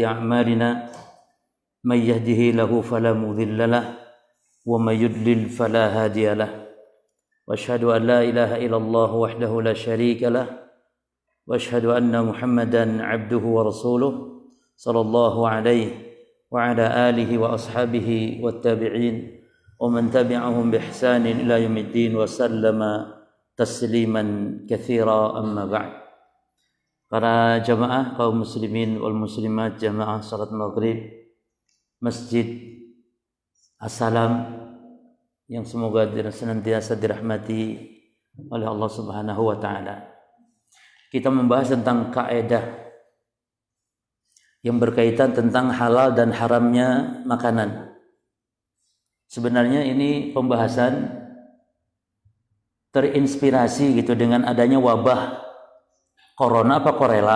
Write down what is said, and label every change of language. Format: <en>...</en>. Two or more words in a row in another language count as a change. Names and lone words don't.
<ar>أعمالنا من يهده الله فلا مضل له ومن يضلل فلا هادي له وأشهد أن لا إله إلا الله وحده لا شريك له وأشهد أن محمدا عبده ورسوله صلى الله عليه وعلى آله وأصحابه والتابعين ومن تبعهم بإحسان إلى يوم الدين وسلم تسليما كثيرا أما بعد.</ar> <id>Para jamaah kaum</id> <ar>المسلمين والمسلمات</ar> <id>jamaah salat maghrib Masjid As-Salam yang semoga senantiasa dirahmati oleh Allah</id> <ar>سبحانه وتعالى.</ar> <id>Kita membahas tentang kaidah yang berkaitan tentang halal dan haramnya makanan. Sebenarnya ini pembahasan terinspirasi gitu dengan adanya wabah corona apa korela?</id>